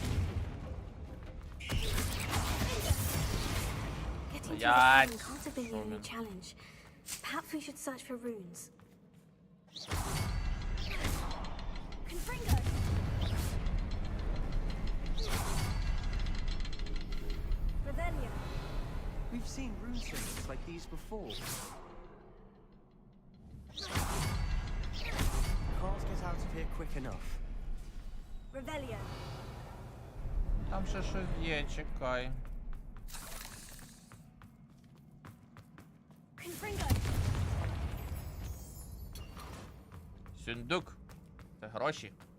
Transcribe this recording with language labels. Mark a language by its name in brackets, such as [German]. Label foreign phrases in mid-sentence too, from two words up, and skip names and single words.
[English] Getting to the Yikes. can't have been the only challenge. Perhaps we should search for runes. Confringo. Revelio. We've seen rune symbols like these before. Can't get out of here quick enough. Revelio. [Ukrainian] Там ще щось є, чекай. Confringo. Сундук. Це гроші.